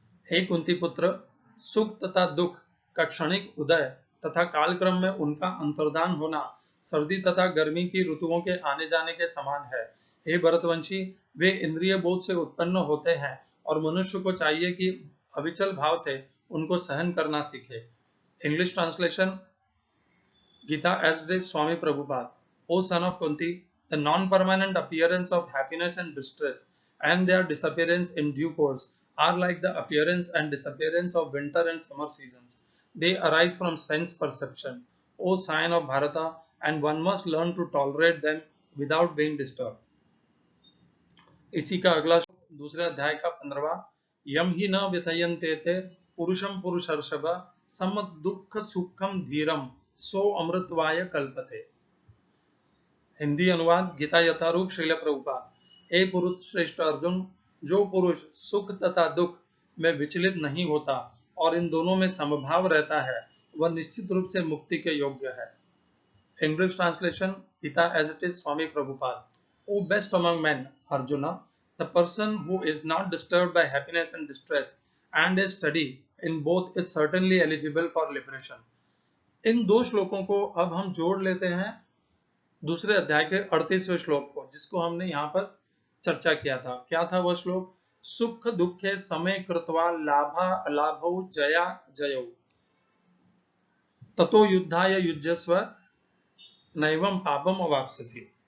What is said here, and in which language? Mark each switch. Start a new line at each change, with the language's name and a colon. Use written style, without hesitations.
Hindi: हे कुंती पुत्र, सुख तथा दुख का क्षणिक उदय तथा कालक्रम में उनका अंतर्धान होना सर्दी तथा गर्मी की ऋतुओं के आने जाने के समान है। हे भरतवंशी, वे इंद्रिय बोध से उत्पन्न होते हैं और मनुष्य को चाहिए कि अविचल भाव से उनको सहन करना सीखे।
English: English translation, Gita as it is Swami Prabhupada. O son of Kunti, the non-permanent appearance of happiness and distress and their disappearance in due course are like the appearance and disappearance of winter and summer seasons. They arise from sense perception, O sign of Bharata, and one must learn to tolerate them without being disturbed.
Hindi: इसी का अगला दूसरे अध्याय का 15वां,
Sanskrit: यम ही न व्यथयन्ते ते पुरुषम पुरुषर्षभ सम दुख सुखम धीरम सो अमृतवाय कल्पते।
Hindi: हिंदी अनुवाद। गीता यथारूप श्रील प्रभुपाद। हे पुरुष श्रेष्ठ अर्जुन, जो पुरुष सुख तथा दुख में विचलित नहीं होता और इन दोनों में समभाव रहता है, वह निश्चित रूप से मुक्ति के योग्य है।
English: English translation, Gita as it is Swami Prabhupada. O best among men, Arjuna, the person who is not disturbed by happiness and distress and is steady in both is certainly eligible for liberation.
Hindi: इन दो श्लोकों को अब हम जोड़ लेते हैं दूसरे अध्याय के 38वें श्लोक को, जिसको हमने यहाँ पर चर्चा किया था। क्या था वह श्लोक?
Sanskrit: सुख दुखे समय कृत्वा लाभा अलाभौ जया जयौ ततो युद्धाय युज्यस्व नैवं पापम अवाप्स्यसि।